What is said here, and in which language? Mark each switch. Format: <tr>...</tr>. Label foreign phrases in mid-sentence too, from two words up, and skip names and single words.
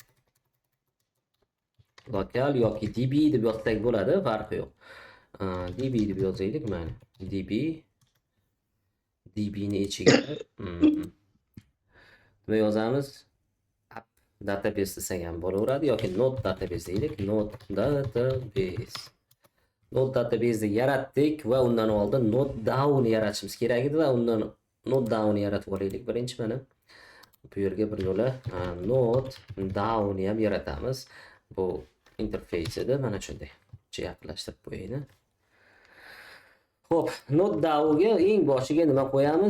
<uz>Lokal yoki db deb yozsak bo'ladi, farqi yo'q. db deb yozaylik, mana. db ni ichiga nima yozamiz?</uz> <en>App database</en> <uz>desak ham bo'laveradi yoki</uz> <en>node database</en> <uz>deylik.</uz> <en>Node database. Node database</en> <uz>yaratdik va undan oldin</uz> <en>node down</en> <uz>yaratishimiz kerak edi va undan</uz> <en>node down</en> <uz>yaratib olaylik. Birinchi mana bu yerga bir yo'la</uz> <en>node down</en> <uz>ham yaratamiz. Bu interface edi, mana shunday. Yaqinlashtirib qo'yaylik. Xo'p,</uz> <en>node downga</en> <uz>eng boshiga nima qo'yamiz?</uz>